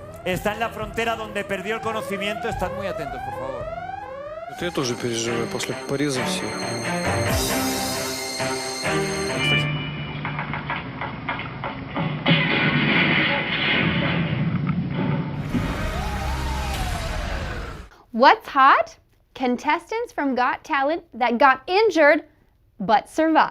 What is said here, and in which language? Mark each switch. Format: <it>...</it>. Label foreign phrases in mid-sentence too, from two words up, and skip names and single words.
<es>Está en la frontera donde perdió el conocimiento. Estad muy atentos, por favor.</es> <ru>Это я тоже переживаю после порезов всех.</ru> <en>What's hot? Contestants from Got Talent that got injured but survived.</en>